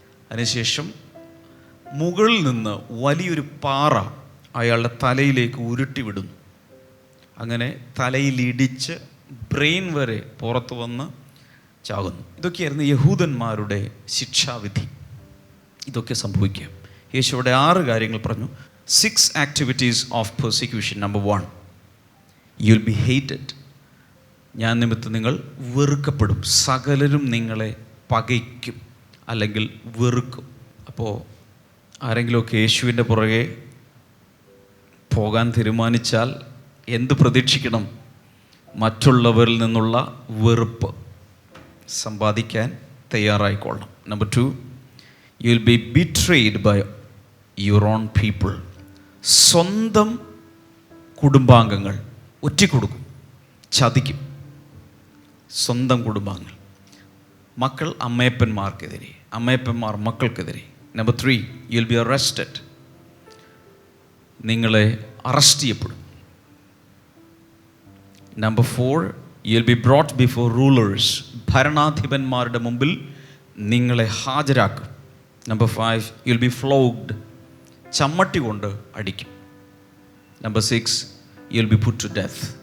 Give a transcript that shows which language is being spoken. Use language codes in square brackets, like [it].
[ml] അതിനുശേഷം മുകളിൽ നിന്ന് വലിയൊരു പാറ അയാളുടെ തലയിലേക്ക് ഉരുട്ടി വിടുന്നു. അങ്ങനെ തലയിലിടിച്ച് ബ്രെയിൻ വരെ പുറത്തു വന്ന് ചാകുന്നു. ഇതൊക്കെയായിരുന്നു യഹൂദന്മാരുടെ ശിക്ഷാവിധി. ഇതൊക്കെ സംഭവിക്കാം. യേശുവിടെ 6 കാര്യങ്ങൾ പറഞ്ഞു. [en] 6 activities of persecution. Number 1, you'll be hated. [ml] ഞാൻ നിമിത്തം നിങ്ങൾ വെറുക്കപ്പെടും. സകലരും നിങ്ങളെ പകയ്ക്കും അല്ലെങ്കിൽ വെറുക്കും. അപ്പോൾ ആരെങ്കിലുമൊക്കെ യേശുവിൻ്റെ പുറകെ പോകാൻ തീരുമാനിച്ചാൽ എന്ത് പ്രതീക്ഷിക്കണം? മറ്റുള്ളവരിൽ നിന്നുള്ള വെറുപ്പ് സമ്പാദിക്കാൻ തയ്യാറായിക്കൊള്ളണം. [en] Number 2, you will be betrayed by your own people. [ml] സ്വന്തം കുടുംബാംഗങ്ങൾ ഒറ്റിക്കൊടുക്കും, ചതിക്കും. സ്വന്തം കുടുംബാംഗങ്ങൾ, മക്കൾ അമ്മയപ്പന്മാർക്കെതിരെ, അമ്മയപ്പന്മാർ മക്കൾക്കെതിരെ. [en] Number 3, you will be arrested. [ml] നിങ്ങളെ അറസ്റ്റ് ചെയ്യപ്പെടും. [en] Number 4, you will be brought before rulers. [ml] ഭരണാധിപന്മാരുടെ മുമ്പിൽ നിങ്ങളെ ഹാജരാക്കും. [en] Number 5, you will be flogged. [ml] ചമ്മട്ടി കൊണ്ട് അടിക്കും. [en] Number 6, you will be put to death.